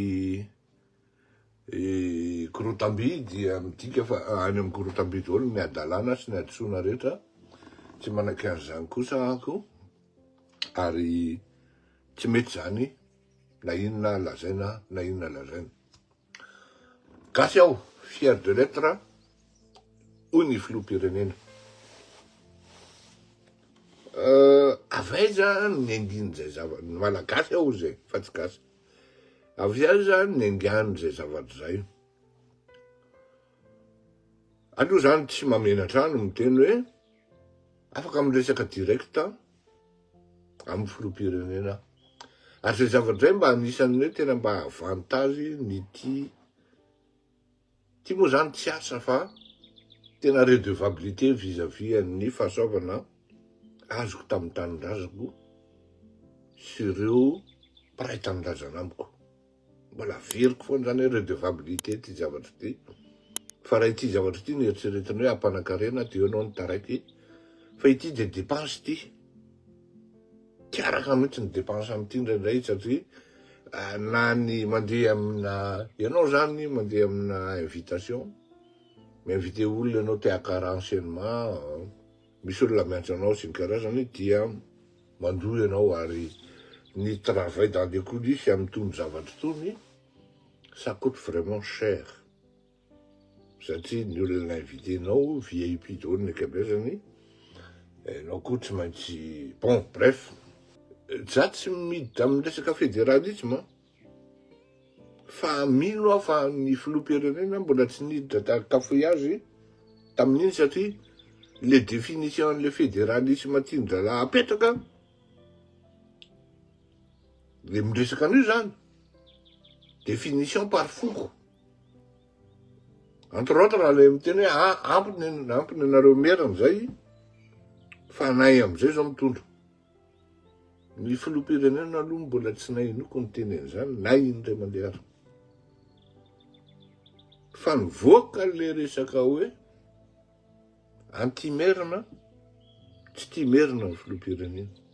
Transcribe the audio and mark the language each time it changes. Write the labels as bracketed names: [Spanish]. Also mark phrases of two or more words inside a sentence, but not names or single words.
[Malagasy] i Korotamby dia midika fa any amin'ny Korotamby daholo ny adalàna sy ny adisoana rehetra tsy manaky an'izany kosa ako ary tsy mety zany na inona lazaina na inona lazaina. Gasy aho [French] fier de l'être [Malagasy] hoy ny filoham-pirenena. Avaiza ny anginy zay zavatra malagasy aho zay fa tsy gasy. Avaiza ny angany zay zavatra zay. Aloha zany tsy mamenatra no miteny hoe afaka miresaka direkta amin'ny filoham-pirenena. Ary zay zavatra zay mba anisany hoe tena mba avantage ny ty moa zany tsy asa fa tena [French] redevabilité vis-à-vis [Malagasy] ny fahasoavana azoko tamin'ny tanindrazako sy ireo mpiray tanindrazana amiko. Mbola veriko foana zany hoe redevabilité ty zavatra ty. Fa raha ity zavatra ty nieritseretiny hoe ampanakarena dia ianao ny taraiky fa ity dia dépense ty. Tiaraka mihitsy ny dépense amin'ity indraindray satria na ny mandeha amina ianao zany mandeha amina invitation mi-invité olona ianao te hakara enseignement misy olona miantso anao sy ny karazany dia mandoa ianao ary ny [French] travail dans les coulisses [Malagasy] amin'ny tony zavatra tony [French] ça coûte vraiment cher [Malagasy] satria ny olona invité-nao VIP daholo ny ankabezany ianao koa tsy maintsy [French] bon bref. [Malagasy] Za tsy miditra amin'ny resaka fédéralisme fa mino aho fa ny filoham-pirenena mbola tsy niditra takafo azy tamin'iny satria le définition an'le fédéralisme tian-dralahy apetraka le miresaka an'io zany [French] définition par [Malagasy] foko. [French] Entre autres [Malagasy] raha le miteny hoe ampiny anareo merina zay fa nay am'izay zao mitondro. Ny filoham-pirenena aloha mbola tsy nahinoko ny teny an'izany na indray mandeha ary. Fa nivoaka le resaka hoe anti-merina tsy tia merina ny filoham-pirenena.